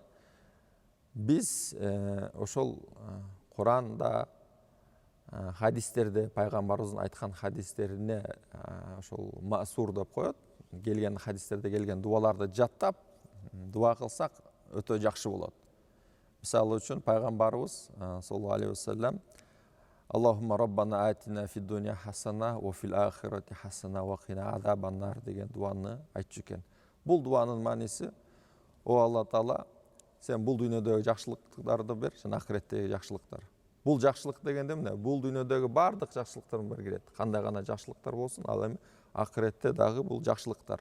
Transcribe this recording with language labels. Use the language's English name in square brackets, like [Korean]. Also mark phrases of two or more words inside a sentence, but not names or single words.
[Kyrgyz] Биз ошол Куранда, хадистерде, пайгамбарыбыздын айткан хадистерине ошол масур деп коет, келген хадистерде келген дуаларды жаттап дуа кылсак өтө жакшы болот. Мисалы үчүн пайгамбарыбыз [Arabic] صلى الله عليه وسلم اللهم ربنا آتنا في الدنيا حسنة وفي الآخرة حسنة وقنا عذاب النار [Kyrgyz] деген дуаны айтчу экен. Бул дуанын мааниси: о Алла Таала, сен бул дүйнөдөгү жакшылыктарды бер, жана ахиреттеги жакшылыктар. Бул жакшылык дегенде эмне? Бул дүйнөдөгү бардык жакшылыктардын бери кирет. Кандай гана жакшылыктар болсун, ал эми ахиретте дагы бул жакшылыктар.